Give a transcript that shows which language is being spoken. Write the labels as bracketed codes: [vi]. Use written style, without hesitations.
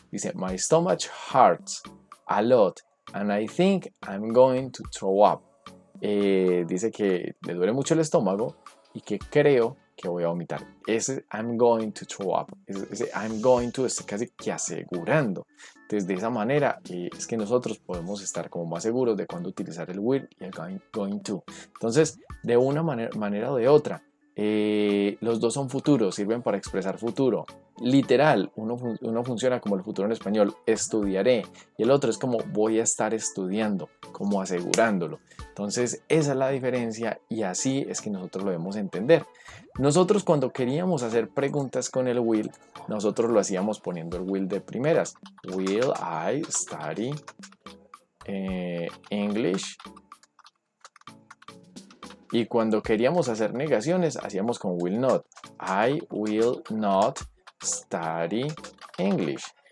[es] Dice [en] my stomach hurts a lot and I think I'm going to throw up. [es] Dice que le duele mucho el estómago y que creo que voy a vomitar. Ese [en] I'm going to throw up, [es] ese I'm going to está casi que asegurando. Entonces de esa manera es que nosotros podemos estar como más seguros de cuándo utilizar el will y el going to. Entonces de una manera o de otra, los dos son futuros, sirven para expresar futuro. Literal, uno funciona como el futuro en español, estudiaré, y el otro es como voy a estar estudiando, como asegurándolo. Entonces esa es la diferencia y así es que nosotros lo debemos entender. Nosotros cuando queríamos hacer preguntas con el will, nosotros lo hacíamos poniendo el will de primeras. [en] Will I study English? [es] Y cuando queríamos hacer negaciones, hacíamos con will not. [en] I will not study English.